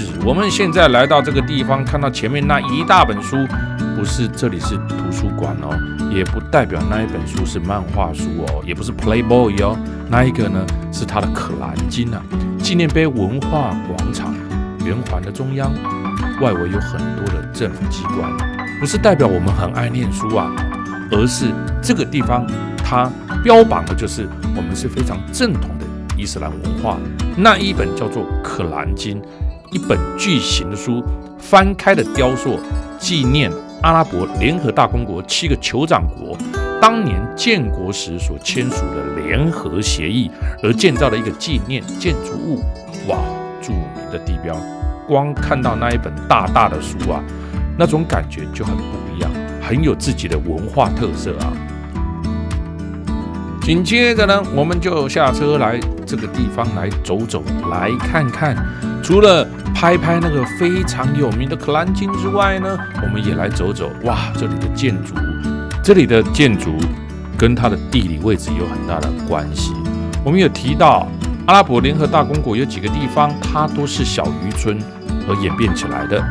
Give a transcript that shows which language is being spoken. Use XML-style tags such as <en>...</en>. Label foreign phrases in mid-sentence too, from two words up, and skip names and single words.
<zh>我們現在來到這個地方，看到前面那一大本書，不是這裡是圖書館哦，也不代表那一本書是漫畫書哦，也不是 Playboy 哦，那一個呢是它的可蘭經啊，紀念碑文化廣場圓環的中央，外圍有很多的政府機關，不是代表我們很愛念書啊，而是這個地方它標榜的就是我們是非常正統的伊斯蘭文化。那一本叫做可蘭經，一本巨型的書，翻開的雕塑，紀念阿拉伯聯合大公國7個酋長國當年建國時所簽署的聯合協議而建造的一個紀念建築物。哇，著名的地標，光看到那一本大大的書啊，那種感覺就很不一樣，很有自己的文化特色啊。緊接着呢，我們就下車來這個地方來走走，來看看。除了拍那個非常有名的可蘭經之外呢，我們也來走走。哇，這裡的建築跟它的地理位置有很大的關係。我們有提到阿拉伯聯合大公國有幾個地方，它都是小漁村而演變起來的。</zh>